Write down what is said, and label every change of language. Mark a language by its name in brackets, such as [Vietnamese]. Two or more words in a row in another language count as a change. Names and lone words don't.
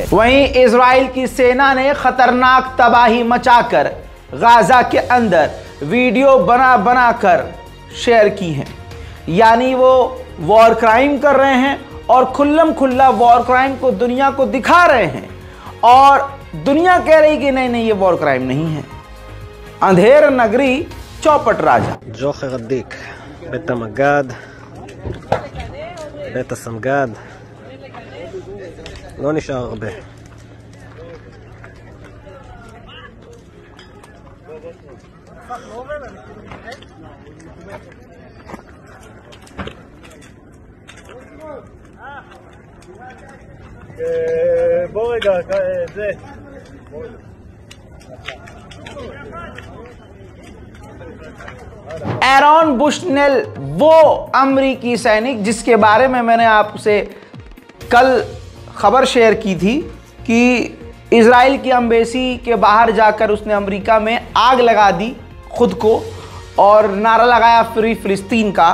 [Hindi] वहीं इजराइल की सेना ने खतरनाक तबाही मचाकर गाजा के अंदर वीडियो बना कर शेयर की हैं, यानी वो [English] war crime [Hindi] कर रहे हैं और खुल्लम खुल्ला [English] war crime [Hindi] को दुनिया को दिखा रहे हैं, और दुनिया कह रही कि नहीं ये [English] war crime [Hindi] नहीं है। अंधेर नगरी चौपट राजा [Hebrew] ג'וחר עדיק, בית המג"ד, בית הסמג"ד, לא נשאר הרבה. בוא רגע, זה [Hindi] एरॉन बुशनेल वो अमरीकी सैनिक जिसके बारे में मैंने आपसे कल खबर शेयर की थी कि इजराइल की एम्बेसी के बाहर जाकर उसने अमेरिका में आग लगा दी खुद को और नारा लगाया [English] free Palestine [Hindi] का।